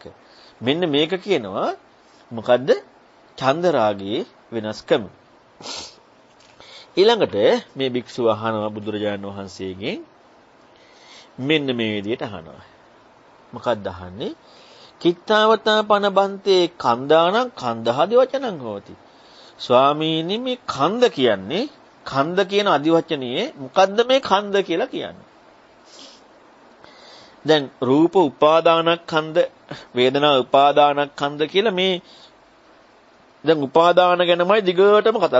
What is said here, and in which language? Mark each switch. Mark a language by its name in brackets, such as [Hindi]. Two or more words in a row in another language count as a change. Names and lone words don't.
[Sinhala] මෙන්න මේක කියනවා මොකද්ද? චන්දරාගයේ වෙනස්කම. ඊළඟට මේ භික්ෂුව අහනවා බුදුරජාණන් වහන්සේගෙන් මෙන්න මේ විදිහට අහනවා. මොකක්ද අහන්නේ? [Pali] කිත්තාවතා පනබන්තේ කන්දානම් කන්දහදි වචනං හෝති. [Sinhala] ස්වාමීනි මේ කන්ද කියන්නේ කන්ද කියන අදිවචනයේ මොකද්ද මේ කන්ද කියලා කියන්නේ? දැන් රූප උපාදානස්කන්ධ වේදනා උපාදානස්කන්ධ කියලා මේ දැන් උපාදාන ගැනමයි දිගටම කතා.